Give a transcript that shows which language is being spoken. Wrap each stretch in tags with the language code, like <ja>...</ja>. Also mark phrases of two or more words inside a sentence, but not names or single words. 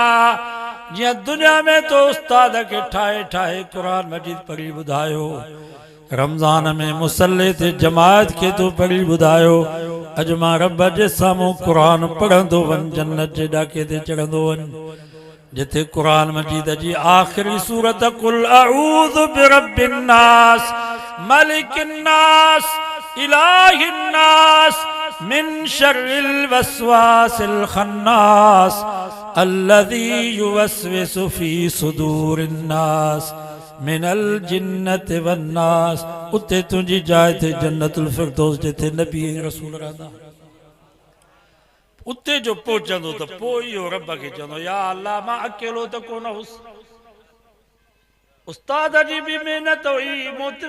<sd>जीअं दुनिया में तो उस्ताद खे ठाहे ठाहे कुरान मजीद पढ़ी ॿुधायो रमज़ान में मुसल्ले ते जमात खे तो पढ़ी ॿुधायो अॼु मां रब जे साम्हूं क़ुर पढ़ंदो वञ जन्नत जे ॾाके ते चढ़ंदो वञ जिथे क़ुर मजीद जी आख़िरी सूरत</sd> <ar>قل أعوذ برب الناس ملك الناس إله الناس من شر الوسواس الخناس الذي يوسوس في صدور الناس من الجنة والناس</ar> <sd>उते तुझी जाए थे</sd> <ar>جنة الفردوس</ar> <sd>जिथे नबी रसूल रहंदा उते जो पहुचंदो त पोइ इहो रब खे चवंदो या अल्लाह मां अकेलो त कोन हुउसि उस्ताद जी बि महिनत हुई मोहतिम</sd>